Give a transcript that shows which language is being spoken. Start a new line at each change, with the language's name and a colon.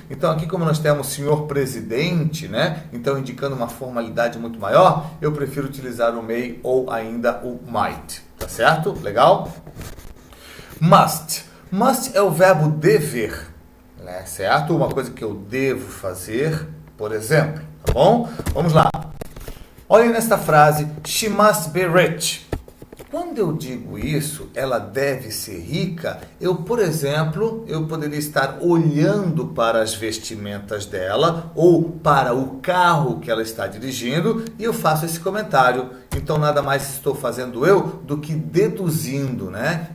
Portuguese: Então aqui, como nós temos senhor presidente, né, então indicando uma formalidade muito maior, eu prefiro utilizar o may ou ainda o might, tá certo? Legal? Must. Must é o verbo dever, né, certo? Uma coisa que eu devo fazer, por exemplo, tá bom? Vamos lá. Olhem nesta frase,
English: she must be rich.
Portuguese: Quando eu digo isso, ela deve ser rica, eu, por exemplo, eu poderia estar olhando para as vestimentas dela ou para o carro que ela está dirigindo e eu faço esse comentário. Então, nada mais estou fazendo eu do que deduzindo, né?